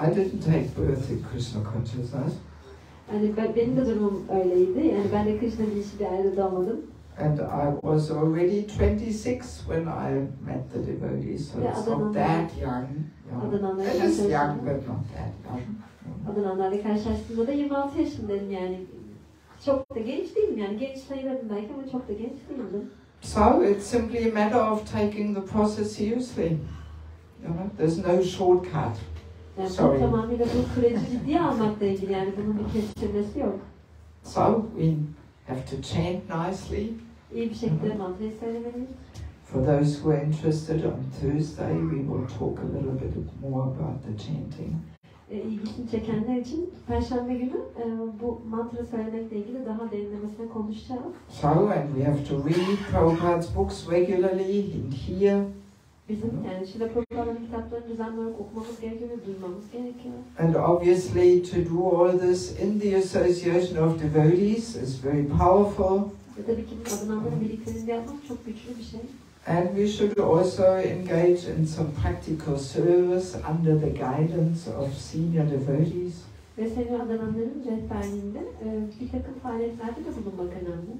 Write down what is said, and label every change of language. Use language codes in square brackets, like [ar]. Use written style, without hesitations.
[en] I didn't take birth in Krishna consciousness. [tr] Yani benim de durumum öyleydi. Yani ben de Krishna bilinçli bir ailede doğmadım. [en] And I was already 26 when I met the devotees, so it's not that young. It is young, but not that young. [tr] Adananlarla karşılaştığımda da 26 yaşındayım, yani çok da genç değilim, yani genç sayılırdım belki ama çok da genç değildim. [en] So it's simply a matter of taking the process seriously. You know, there's no shortcut. [tr] Yani bu tamamıyla bu süreci ciddiye almakla ilgili, yani bunun bir kestirmesi yok. [en] So we have to chant nicely. [tr] İyi bir şekilde mantrayı söylemeliyiz. [en] For those who are interested, on Thursday we will talk a little bit more about the chanting. [tr] İlgisini çekenler için Perşembe günü bu mantra söylemekle ilgili daha derinlemesine konuşacağız. [en] So, and we have to read Prabhupada's books regularly and hear. [tr] Bizim yani Şrila Prabhupāda'nın kitaplarını düzenli olarak okumamız gerekiyor ve duymamız gerekiyor. [en] And obviously to do all this in the association of devotees is very powerful. [tr] Ve tabii ki adınanların birliklerinde yapmak çok güçlü bir şey. [en] And we should also engage in some practical service under the guidance of senior devotees. [tr] Ve senior adananların rehberliğinde bir takım faaliyetlerde de bulunmak önemli.